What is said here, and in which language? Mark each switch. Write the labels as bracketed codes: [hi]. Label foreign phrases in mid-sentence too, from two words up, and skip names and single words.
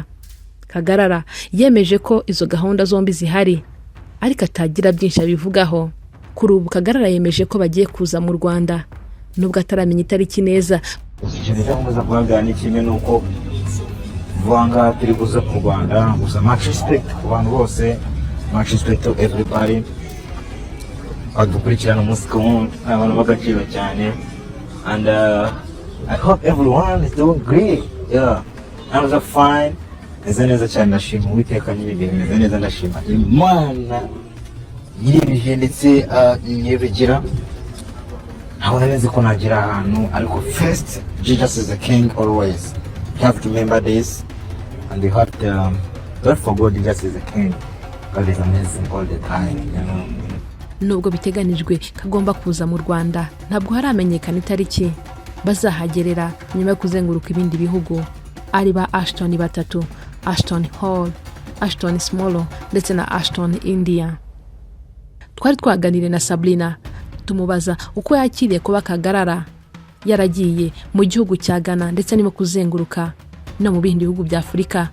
[rw] Kagarara yemeje ko izo gahunda zombi zihari ariko atagira byinshi abivugaho. Kuri ubu Kagarara yemeje ko bagiye kuza mu Rwanda nubwo ataramenya itariki neza. Ikintu cyamaze kugaragara ni kimwe nuko vanga turi kuza mu Rwanda, gusa [en] much respect [rw] ku bantu bose, [en] much respect to everybody. [rw] Adukurikirana umunsi ku wundi, abantu b'agaciro cyane, [en] and I hope everyone is doing great. Yeah, I'm so fine. [rw] Neza neza cyane, ndashima Uwiteka nyir'ibihe, neza neza ndashima Imana nyir'ibihe ndetse nyibigira. Ntabwo nzi ko nagira ahantu, ariko [en] first Jesus is the king always. You have to remember this, and you have to don't forget Jesus is the king. God is amazing all the time, you know. [rw] Nubwo biteganijwe kagomba kuza mu Rwanda, ntabwo haramenyekana itariki bazahagerera nyuma yo kuzenguruka ibindi bihugu. Ari ba Ashton batatu, Ashton Hall, Ashton Small ndetse na Ashton India. Twari twaganiriye na Sabrina tumubaza uko yakiriye kuba Kagarara yaragiye mu gihugu cya Ghana ndetse arimo kuzenguruka no mu bindi bihugu bya Afurika.